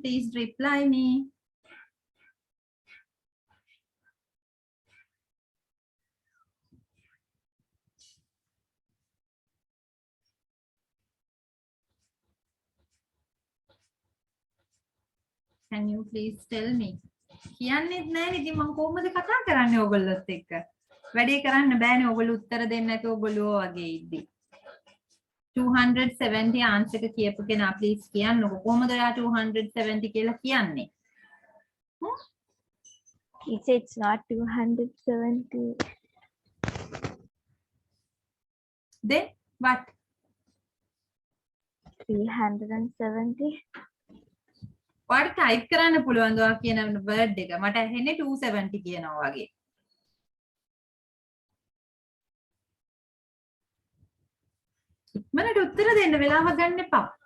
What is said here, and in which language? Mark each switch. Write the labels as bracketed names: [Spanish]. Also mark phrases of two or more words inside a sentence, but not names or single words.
[English] Please reply me. Can you please tell me? [Sinhala] කියන්නෙත් නැහැ ඉතින් මම කොහොමද කතා කරන්නේ ඔයගොල්ලොත් එක්ක? වැඩේ කරන්න බෑනේ ඔයගොල්ලෝ උත්තර දෙන්නේ නැතුව ඔයගොල්ලෝ වගේ ඉද්දි. 270 ආන්සර් එක කියපු කෙනා ප්ලීස් කියන්නකො කොහොමද ඔයා 270 කියලා කියන්නේ? [English] Teacher, it's not 270. Then what? 370. [Sinhala] ඔයාට ටයිප් කරන්න පුළුවන් ඔයා කියන වර්ඩ් එක. මට ඇහෙන්නේ 270 කියනවා වගේ. ඉක්මනට උත්තර දෙන්න වෙලාවක් ගන්න එපා.